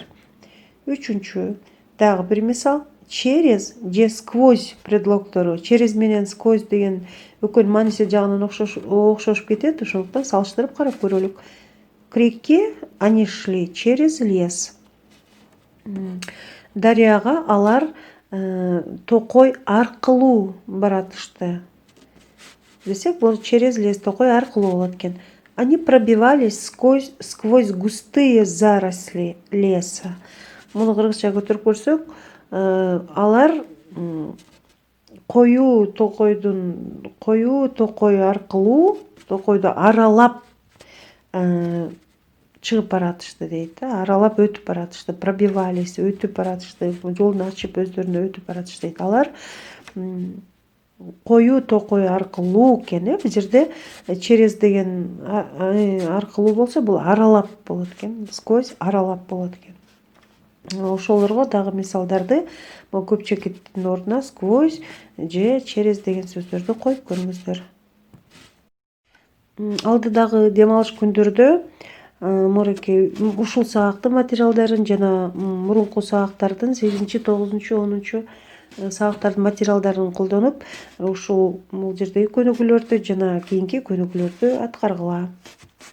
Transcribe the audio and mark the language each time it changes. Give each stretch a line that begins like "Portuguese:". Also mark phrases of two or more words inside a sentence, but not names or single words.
Kyrgyz: Үчүнчү, дагы бир мисал. Через же сквозь предлогтору, через менен сквозь деген экөөнүн мааниси жагынан окшошуп кетет, ошондуктан салыштырып карап көрөлүк.
Russian: К реке они шли через лес.
Kyrgyz: Дарыяга алар токой аркылуу баратышты десек, бул
Russian: через лес
Kyrgyz: токой аркылуу болот экен.
Russian: Они пробивались сквозь густые заросли леса.
Kyrgyz: Муну кыргызчага көтөрүп көрсөк, алар коюу токой аркылуу, токойду аралап чыгып баратышты дейт. Аралап өтүп баратышты, пробивались, өтүп баратышты, жолун ачып өздөрүнө өтүп баратышты дейт. Алар коюу токой аркылуу экен. Бул жерде через деген аркылуу болсо, бул аралап болот экен. Сквозь аралап болот экен. Ошолорго дагы мисалдарды көпчекиттин ордуна сквозь же через деген сөздөрдү коюп көрүңүздөр. Алдыдагы дем алыш күндөрдө мореке ушул сабактын материалдарын жана мурунку сабактардын 8, 9, 10 сабактардын материалдарын колдонуп, ушул бул жердеги көнүгүүлөрдү жана кийинки көнүгүүлөрдү аткаргыла.